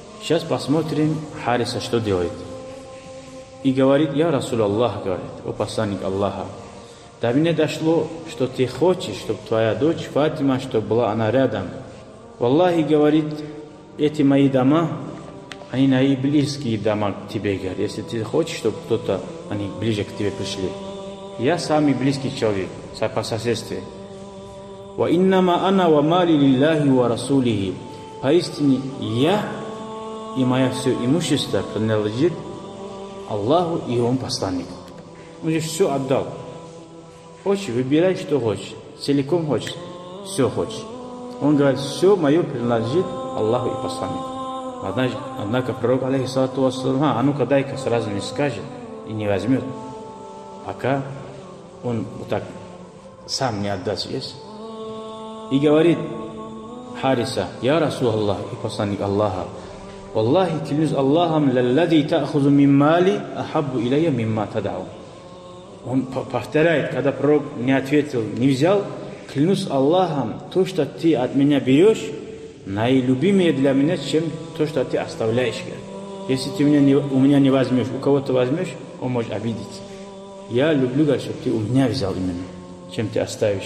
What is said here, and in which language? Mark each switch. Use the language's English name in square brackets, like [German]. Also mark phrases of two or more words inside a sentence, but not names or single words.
[Russian] Сейчас посмотрим Хариса, что делает. И говорит: [Arabic] «يا رسول الله, [Russian] говорит, о посланник Аллаха, до меня дошло, что ты хочешь, чтобы твоя дочь Фатима, чтобы была она рядом. Валлахи, говорит, эти мои дома, они наиблизкие дома к тебе, говорит. Если ты хочешь, чтобы кто-то, они ближе к тебе пришли. Я самый близкий человек по соседству. [Arabic] وإنما أنا ومالي لله ورسوله. [Russian] Поистине я и мое все имущество принадлежит Аллаху и его посланник». Он же все отдал. Хочешь, выбирай, что хочешь. Целиком хочешь, все хочешь. Он говорит: все мое принадлежит Аллаху и посланнику. Однако пророк, [Arabic] عليه الصلاة والسلام, [Russian] а ну-ка дай-ка, сразу не скажет и не возьмет, пока он вот так сам не отдаст весь. И говорит Хариса: [Arabic] «يا رسول الله, [Russian] и посланник Аллаха, Валлахи, клянусь Аллахом, [Arabic] للذي تأخذ من مالي أحب إلي مما تدع». [Russian] Он повторяет, когда пророк не ответил, не взял: «Клянусь Аллахом, то, что ты от меня берешь, наилюбимее для меня, чем то, что ты оставляешь. Если ты у меня не возьмешь, у кого-то возьмешь, он может обидеться. Я люблю, говорит, чтобы ты у меня взял именно, чем ты оставишь».